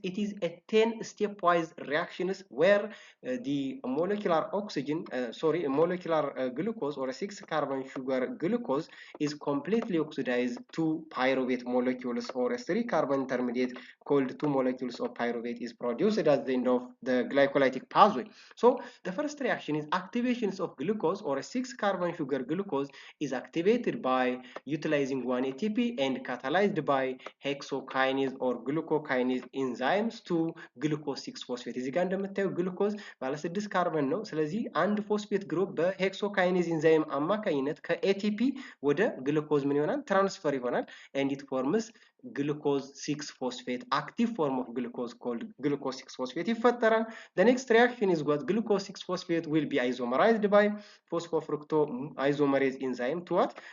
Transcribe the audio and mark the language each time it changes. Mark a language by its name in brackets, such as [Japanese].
[English] It is a 10 stepwise reactions where the molecular oxygen molecular glucose or a 6 carbon sugar glucose is completely oxidized to pyruvate molecules or a 3 carbon intermediate called 2 molecules of pyruvate is produced at the end of the glycolytic pathway. So the first reaction is activations of glucose or a 6 carbon sugar glucose is activated by utilizing 1 ATP and catalyzed by hexokinase or glucokinase enzymes to glucose 6-phosphate. [Amharic] እዚህ ጋር እንደምታየው ግሉኮዝ ባለ 6 ካርበን ነው። ስለዚህ አንድ ፎስፌት ግሩፕ በሄክሶካይኔዝ ኢንዛይም አማካኝነት ከኤቲፒ ወደ ግሉኮዝ ምን ይሆናል? ትራንስፈር ይሆናል [English] and it forms glucose 6-phosphate, active form of glucose called glucose 6-phosphate [Amharic] ይፈጠራል። [English] The next reaction is what? Glucose 6-phosphate will be isomerized by phosphofructoisomerase enzyme to what?